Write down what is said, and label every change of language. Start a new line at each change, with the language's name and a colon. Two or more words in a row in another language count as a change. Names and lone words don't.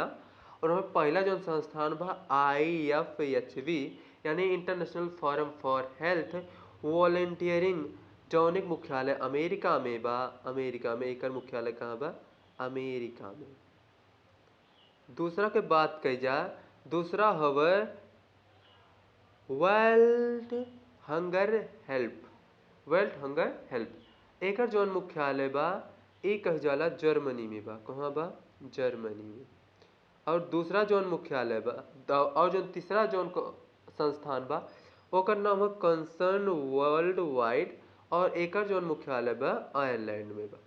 Bhojpuri: और हमें पहला जौन संस्थान बा IFHB यानी इंटरनेशनल फोरम फॉर हेल्थ वॉलंटियरिंग, जौन एक मुख्यालय अमेरिका में बा। अमेरिका में एकर मुख्यालय कहाँ बा? अमेरिका में। दूसरा के बात कही जाए, दूसरा हवे वर्ल्ड हंगर हेल्प। वर्ल्ड हंगर हेल्प एकर जौन मुख्यालय बा ई कह जाला जर्मनी में बा। कहाँ बा? जर्मनी में। और दूसरा जौन मुख्यालय बा और जौन तीसरा जौन संस्थान बा ओकर नाम है कंसर्न वर्ल्ड वाइड, और एकर जौन मुख्यालय बा आयरलैंड में बा।